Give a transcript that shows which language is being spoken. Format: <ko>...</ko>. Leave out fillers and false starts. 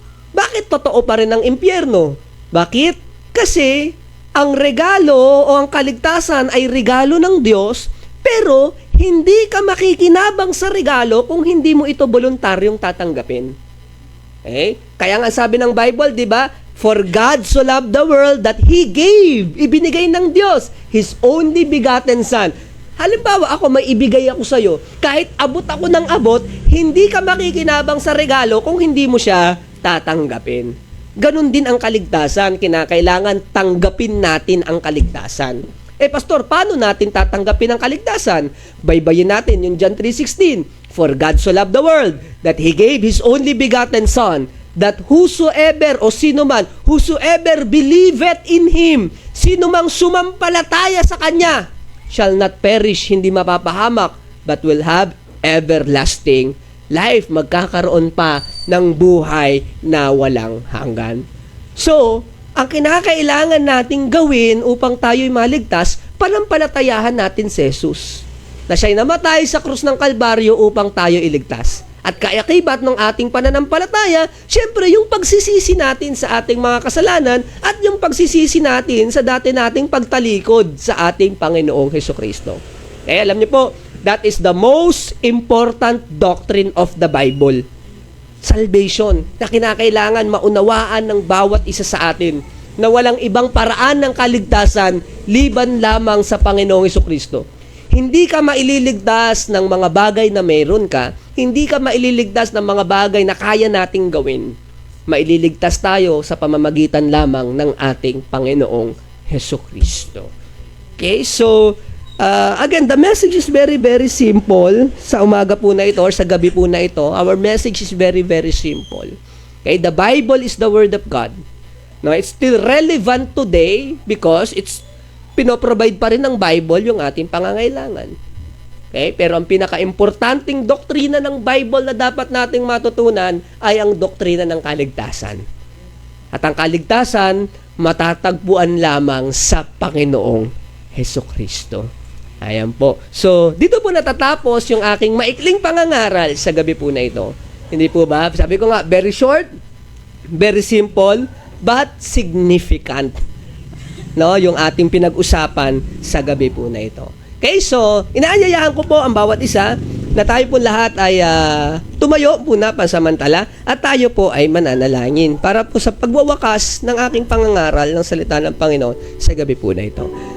<tl>Bakit totoo pa rin ang impyerno? Bakit? Kasi ang regalo o ang kaligtasan ay regalo ng Diyos, pero hindi ka makikinabang sa regalo kung hindi mo ito voluntaryong tatanggapin. Kaya nga sabi ng Bible, di ba?</tl> <en>For God so loved the world that He gave,</en> <tl>ibinigay ng Diyos,</tl> <en>His only begotten Son.</en> <tl>Halimbawa, ako may ibigay ako sa'yo, kahit abot ako ng abot, hindi ka makikinabang sa regalo kung hindi mo siya tatanggapin. Ganon din ang kaligtasan, kinakailangan tanggapin natin ang kaligtasan. Pastor, paano natin tatanggapin ang kaligtasan? Baybayin natin yung John 3:16.</tl> <en>For God so loved the world, that He gave His only begotten Son, that whosoever</en> <tl>o sino man,</tl> <en>whosoever believeth in Him,</en> <tl>sino mang sumampalataya sa Kanya,</tl> <en>shall not perish,</en> <tl>hindi mapapahamak,</tl> <en>but will have everlasting life.</en> <tl>Magkakaroon pa ng buhay na walang hanggan. So, ang kinakailangan nating gawin upang tayo'y maligtas, panampalatayahan natin si Jesus. Na siya'y namatay sa krus ng Kalbaryo upang tayo iligtas. At kaakibat ng ating pananampalataya, syempre yung pagsisisi natin sa ating mga kasalanan at yung pagsisisi natin sa dati nating pagtalikod sa ating Panginoong Hesukristo. Kaya alam niyo po,</tl> <en>that is the most important doctrine of the Bible.</en> <tl>Salvation, na kinakailangan maunawaan ng bawat isa sa atin, na walang ibang paraan ng kaligtasan liban lamang sa Panginoong Hesukristo. Hindi ka maililigtas ng mga bagay na meron ka, hindi ka maililigtas ng mga bagay na kaya nating gawin. Maililigtas tayo sa pamamagitan lamang ng ating Panginoong Hesukristo.</tl> <en>Okay, so again, the message is very, very simple.</en> <tl>Sa umaga po na ito or sa gabi po na ito,</tl> <en>our message is very, very simple. Okay, the Bible is the Word of God. No, it's still relevant today because it's</en> <tl>pinoprovide pa rin ng Bible yung ating pangangailangan. Okay, pero ang pinaka-importanting doktrina ng Bible na dapat nating matutunan ay ang doktrina ng kaligtasan. At ang kaligtasan, matatagpuan lamang sa Panginoong Hesukristo. Ayan po. So, dito po natatapos yung aking maikling pangangaral sa gabi po na ito. Hindi po ba? Sabi ko nga,</tl> <en>very short, very simple, but significant.</en> <tl>No, yung ating pinag-usapan sa gabi po na ito. Okay, so, inaanyayahan ko po ang bawat isa na tayo po lahat ay tumayo muna pansamantala at tayo po ay mananalangin para po sa pagwawakas ng aking pangangaral ng salita ng Panginoon sa gabi po na ito.</tl>